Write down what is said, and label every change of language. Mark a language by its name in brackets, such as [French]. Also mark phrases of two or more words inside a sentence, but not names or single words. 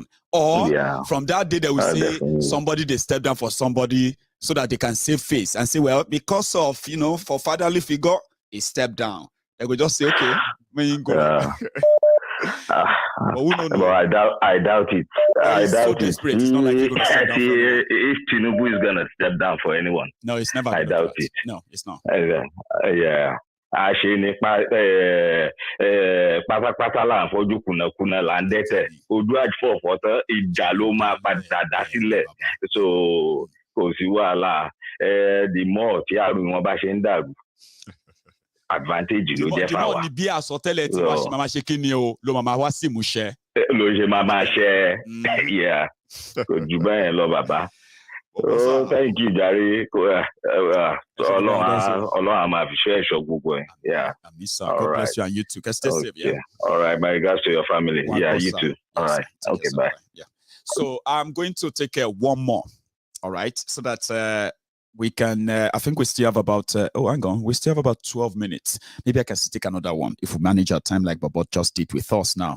[English] Or from that day, they will say definitely. Somebody, they step down for somebody so that they can save face and say, well, because of, for fatherly figure, he stepped down. They will just say, okay, when you go. But I doubt it. I doubt it. It's not like you're going to step down if Tinubu is going to step down for anyone. No, it's never. I doubt it. No, it's not. Yeah. [Yoruba] àṣe ni pátápátá là ń fojú kùnàkùnà là ń dẹ́tẹ̀ ojú àjùfọ̀fọ̀ tán ìjà ló máa padà dá sílẹ̀ so kò sí wàhálà [English] the more [Yoruba] tí àrùn wọn bá ṣe ń dàrú advantage ló jẹ́ fáwa. dìmọ̀ ni bí àsọtẹ́lẹ̀ tí wàá ṣe máa ṣe kí ni o ló máa wá sí ìmúṣẹ. ló ṣe máa ṣe kò jù bẹ́ẹ̀ lọ bàbá. [English] Oh, thank you, Jare. [Yoruba] Ọlọ́run á máa fi ṣe ẹ̀ṣọ́ gbogbo ẹ̀. [English] Yeah. God bless you and you too. Stay safe. Yeah. All right. My regards to your family. You too. All right. Okay. Bye. Yeah. So I'm going to take one more. All right. So that we can. I think we still have about. Hang on. We still have about 12 minutes. Maybe I can take another one if we manage our time like Bobo just did with us now.